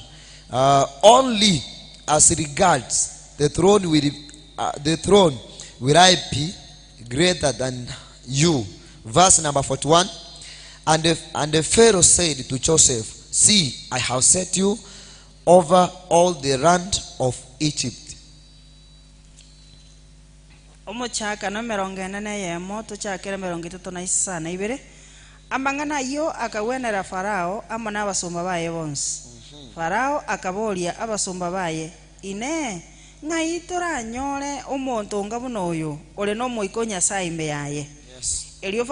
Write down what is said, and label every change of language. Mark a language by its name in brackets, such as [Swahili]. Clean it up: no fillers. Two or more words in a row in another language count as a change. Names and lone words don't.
[English] Only as regards the throne will I be greater than you. Verse number 41, and the Pharaoh said to Joseph, see, I have set you over all the land of Egypt. [Gusii] Amangana yo akawenera Farao amana abasumba baye bonse. Farao akabolia abasumba baye, ine ngaitora nyole omonto ngabuno oyo ole no moiko Nyasaye imbe yaye.